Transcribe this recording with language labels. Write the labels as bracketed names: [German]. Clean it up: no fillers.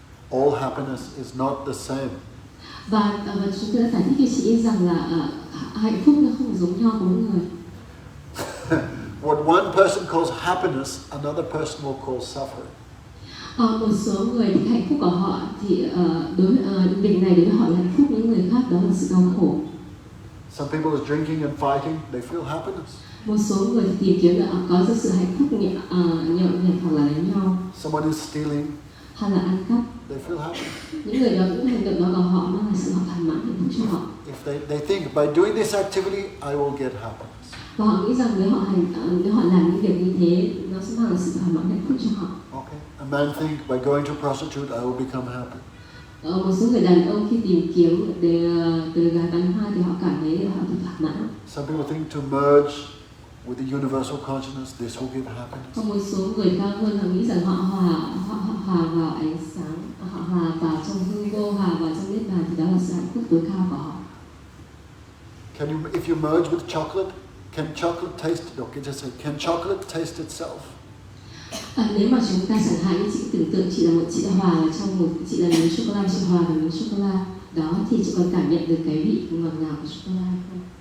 [English] All happiness is not the same. [Vietnamese] Và chúng tôi đã giải thích cho chị rằng là hạnh phúc nó không giống nhau của mỗi người. [English] What one person calls happiness, another person will call suffering. [Vietnamese] Một số người thì hạnh phúc của họ thì việc này đối với họ là hạnh phúc, những người khác đó là sự đau khổ. [English] Some people is drinking and fighting, they feel happiness. [Vietnamese] Một số người thì tìm kiếm là có sự hạnh phúc nhẹ nhàng hoặc là đánh nhau. [English] Someone is stealing, [Vietnamese] hay là ăn cắp. [English] They feel happy. [Vietnamese] Những người đó, những hành động đó của họ mang lại sự thỏa mãn hạnh phúc cho họ. [English] If they think by doing this activity I will get happiness. [Vietnamese] Và họ nghĩ rằng nếu họ làm những việc như thế, nó sẽ mang lại sự thỏa mãn hạnh phúc cho họ. [English] Okay. A man think by going to prostitute I will become happy. [Vietnamese] Một số người đàn ông khi tìm kiếm từ gái bán hoa thì họ cảm thấy họ bị thỏa mãn. [English] Some people think to merge with the universal consciousness, this will give happiness. [Vietnamese] Còn một số người cao hơn họ nghĩ rằng họ hòa vào ánh sáng, họ hòa vào trong hư vô, hòa vào trong niết bàn thì đó là sự hạnh phúc tối cao của họ. [English] Can you, if you merge with chocolate, can chocolate taste? Okay, just say, can chocolate taste itself? [Vietnamese] Nếu mà chúng ta chẳng hạn như chị tưởng tượng chị là hòa trong chị là miếng sô cô la, chị hòa vào miếng sô cô la đó thì chị còn cảm nhận được cái vị ngọt ngào của sô cô la không?